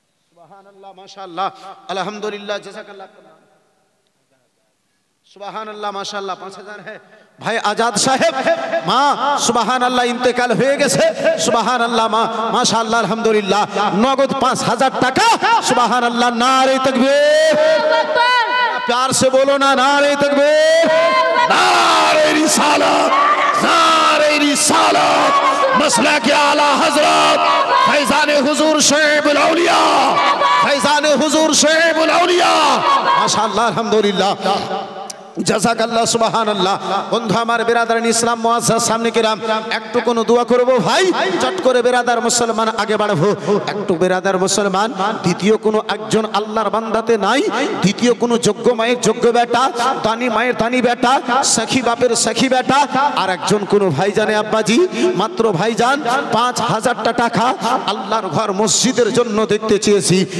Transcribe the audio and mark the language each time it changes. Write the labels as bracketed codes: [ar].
[bn] সুবহানাল্লাহ, মাশাআল্লাহ, আলহামদুলিল্লাহ, জাযাকাল্লাহ। সুবহানাল্লাহ, মাশাআল্লাহ, 5000 है ভাই আজাদ সাহেব। মা সুবহানাল্লাহ, ইন্তেকাল হয়ে গেছে। সুবহানাল্লাহ, মা মাশাআল্লাহ, আলহামদুলিল্লাহ, নগদ 5000 টাকা। [hi] সুবহানাল্লাহ, নারে তাকবীর, प्यार से बोलो ना, नारे तकबीर, नारे रिसालत, नारे रिसालत, मसला के आला हजरत फैजाने हुजूर शेखुल औलिया, फैजाने हुजूर शेखुल औलिया, माशाअल्लाह, अल्हम्दुलिल्लाह, জাযাকাল্লাহ, সুবহানাল্লাহ। [bn] বন্ধু আমার বেরাদারান ইসলাম মুআজ্জাজ সামনে কিরাম, একটু কোন দোয়া করব ভাই, চট করে বেরাদার মুসলমান আগে বাড়বো। একটু বেরাদার মুসলমান, দ্বিতীয় কোন একজন আল্লাহর বান্দাতে নাই, দ্বিতীয় কোন যোগ্য মায়ের যোগ্য বেটা, দানি মায়ের দানি বেটা, সখী বাপের সখী বেটা, আর একজন কোন ভাইজানে আব্বাজি মাত্র ভাইজান 5000 টাকা আল্লাহর ঘর মসজিদের জন্য দেখতে চেয়েছি।